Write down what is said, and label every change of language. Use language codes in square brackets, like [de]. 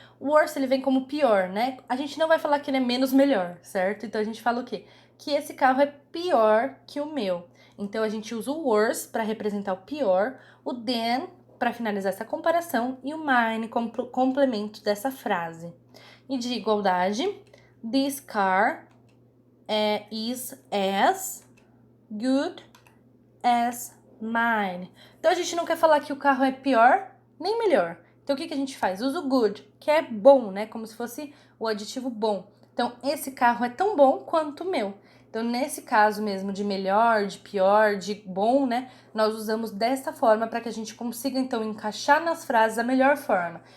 [pt] Worse, ele vem como pior, né? A gente não vai falar que ele é menos melhor, certo? Então, a gente fala o quê? Que esse carro é pior que o meu. Então, a gente usa o worse para representar o pior, o than para finalizar essa comparação e o mine como complemento dessa frase. E de igualdade, [en] this car is as good as mine. [pt] Então, a gente não quer falar que o carro é pior nem melhor. Então, o que a gente faz? Usa o good, que é bom, né? Como se fosse o adjetivo bom. Então, esse carro é tão bom quanto o meu. Então, nesse caso mesmo de melhor, de pior, de bom, né? Nós usamos dessa forma para que a gente consiga, então, encaixar nas frases a melhor forma.